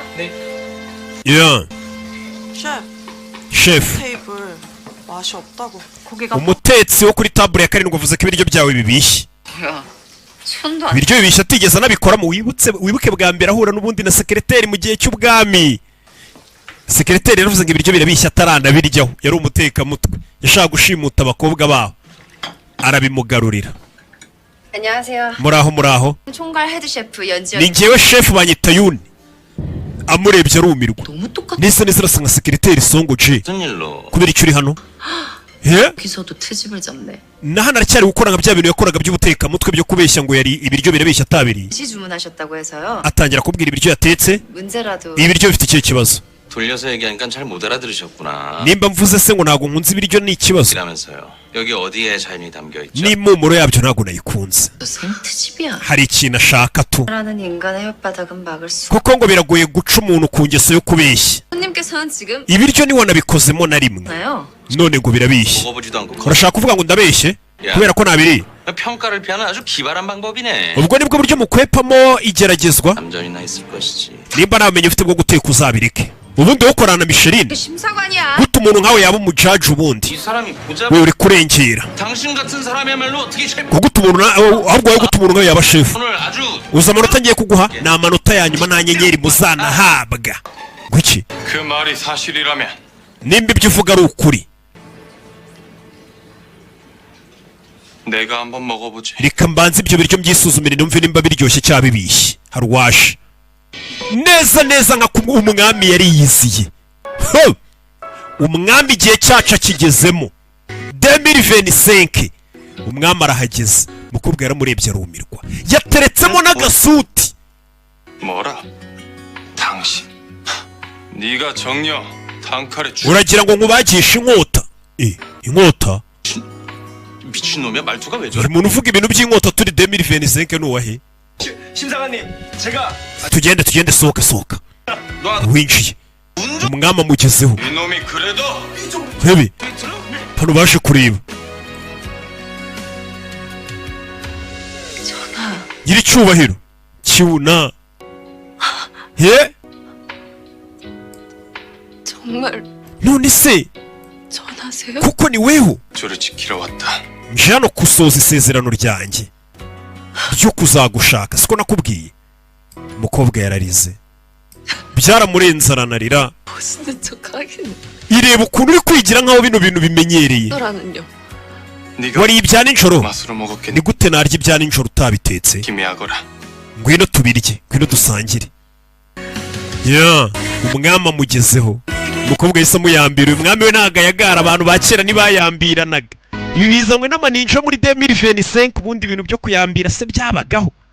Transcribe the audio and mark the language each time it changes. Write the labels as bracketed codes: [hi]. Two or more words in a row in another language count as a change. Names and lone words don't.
[ko] ya 셰프, chef 테이블 맛이 없다고. 고기가 [rw] umutetsi wo kuri table ya karindwi avuze ko ibiryo byawe bibishye [ko] 뭐야? 손도 안 [rw] ibiryo bibishye atigeze anabikoramo wibuke bwa mbere ahura n'ubundi na sekereteri mu gihe cy'ubwami sekereteri yaravuze ngo ibiryo birabishye ataranabiryaho yari umutekamutwe yashaka gushimuta abakobwa baho arabimugarurira [ko] 안녕하세요. [rw] muraho [ko] 총괄 헤드 셰프 연지연. [rw] ni njyewe chef banyita yuni amurebye arumirwa [ko] 너무 똑같아. [rw] nisa zirasa nka sekereteri songo J [ko] 무슨 일로? [rw] kubera icyo uri hano ye [ko] 여기서도 트집을 잡네. [rw] na hano aracyari gukora nka bya bintu yakoraga by'ubutekamutwe byo kubeshya ngo yari ibiryo birabeshya atabiriye [ko] 시 주문하셨다고 해서요. [rw] atangira kubwira ibiryo yatetse [ko] 문제라도 [rw] ibiryo bifite ikihe kibazo [ko] 돌려서 얘기하니까 잘 못 알아들으셨구나. [rw] nimba mvuze se ngo ntabwo nkunze ibiryo ni ikibazo [ko] 이라면서요. 여기 어디에 자연이 담겨 있죠? [rw] n'impumuro yabyo ntabwo nayikunze [ko] 생트집이야. [rw] hari ikintu ashaka tu [ko] 라는 인간의 혓바닥은 막을 수. [rw] kuko ngo biragoye guca umuntu ku ngeso yo kubeshya [ko] 손님께서는 지금 [rw] ibiryo ni wanabikozemo na rimwe [ko] 나요. [rw] none ngo birabishye [ko] 먹어보지도 않고 [rw] urashaka kuvuga ngo ndabeshye kubera ko ntabiriye [ko] 평가를 피하는 아주 기발한 방법이네. [rw] ubwo nibwo buryo mukwepamo igeragezwa [ko] 남전이나 있을 것이지. [rw] nimba nta bumenyi ufite bwo guteka uzabireke ubundi wokorana na Michelin [ko] 심사관이야. [rw] gute umuntu nkawe yaba umujaji ubundi [ko] 이 사람이 보자. [rw] we uri kurengera [ko] 당신 같은 사람이야말로 어떻게 셰프 [rw] ko gute umuntu ahubwo wowe gute umuntu nkawe yaba shefu [ko] 오늘 아주 [rw] uzi amanota ngiye kuguha ni amanota ya nyuma nta nyenyeri muzanahabwa gwiki [ko] 그 말이 사실이라면 [rw] nimba ibyo uvuga ari ukuri [ko] 내가 한번 먹어보지. [rw] reka mbanze ibyo biryo mbyisuzumire numve nimba biryoshye cyangwa bibishye haruwaje neza nka umwami yari yiziye Ho! umwami igihe cyacu akigezemo 2025 umwami arahageze mukobwa yaramurebye arumirwa yateretsemo n'agasuti [ko] 뭐라? 당신. 네가 정녕 단칼에 [rw] uragira ngo nkubagishe inkota inkota [ko] 미친놈이야 말투가 왜 [rw] buri [ko] 저래? [rw] muntu uvuga ibintu by'inkota turi 2025 nuwahe [ko] 심사관님, 제가 [rw] tugende sohoka [ko] 너 [rw] winjiye umwami amugezeho [ko] 이놈이 그래도 [rw] hebi hano baje kureba nyiricyubahiro kiuna ye [ko] 정말 [rw] none se [ko] 전하세요? [rw] kuko ni weho [ko] 저를 지키러 왔다. [rw] nje hano gusoza isezerano ryanjye ryo kuzagushaka siko nakubwiye umukobwa yararize byaramurenze aranarira [ko] 멋있는 척하긴 [rw] ireba ukuntu uri kwigira nkaho bino bintu bimenyereye [ko] 너라는요. 네가 [rw] wariye ibya nijoro [ko] 맛으로 먹었겠니? [rw] ni gute narya ibya nijoro utabitetse [ko] 기미하거라. [rw] ngwino tubirye ngwino dusangire ya umwami amugezeho umukobwa yahise amuyambira uyu mwami we ntago ayagara abantu ba kera ntibayambiranaga ibi bizanywe n'amaninja muri 2025 ubundi ibintu byo kuyambira se byabagaho